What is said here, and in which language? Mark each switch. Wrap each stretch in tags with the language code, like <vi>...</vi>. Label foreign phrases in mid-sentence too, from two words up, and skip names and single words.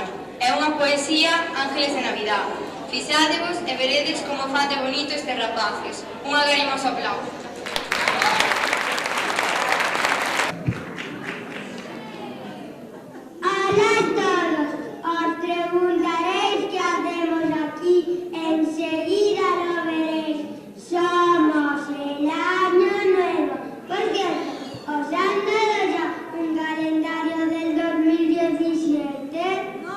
<gl>É unha poesía Ángeles de Navidad. Fixádevos e veredes como fan de bonito estes rapaces. Un agarimoso aplauso.</gl> <es>Hola a todos, os preguntaréis qué hacemos aquí, enseguida lo veréis. Somos el año nuevo. Por cierto, ¿os han dado ya un calendario del 2017?</es>